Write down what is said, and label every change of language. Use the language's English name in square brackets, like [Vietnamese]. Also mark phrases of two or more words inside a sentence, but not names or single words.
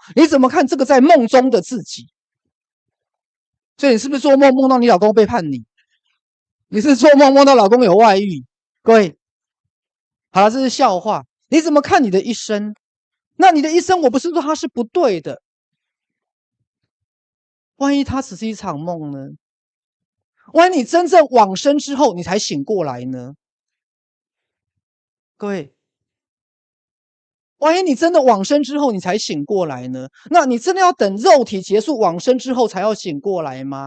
[Chinese] 你怎麼看這個在夢中的自己？所以你是不是做夢夢到你老公背叛你？你是做夢夢到老公有外遇？各位，好了，這是笑話。你怎麼看你的一生？那你的一生，我不是說它是不對的。萬一它只是一場夢呢？萬一你真正往生之後，你才醒過來呢？各位，萬一你真的往生之後，你才醒過來呢？那你真的要等肉體結束往生之後才要醒過來嗎？